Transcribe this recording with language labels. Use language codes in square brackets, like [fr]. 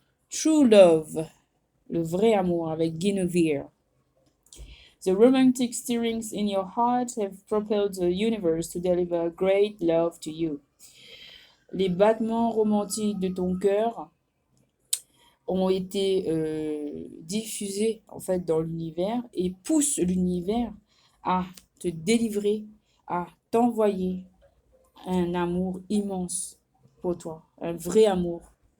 [en] True love, [fr] le vrai amour avec Guinevere. [en] The romantic stirrings in your heart have propelled the universe to deliver great love to you. [fr] Les battements romantiques de ton cœur ont été diffusés en fait dans l'univers et poussent l'univers à te délivrer, à t'envoyer un amour immense pour toi, un vrai amour.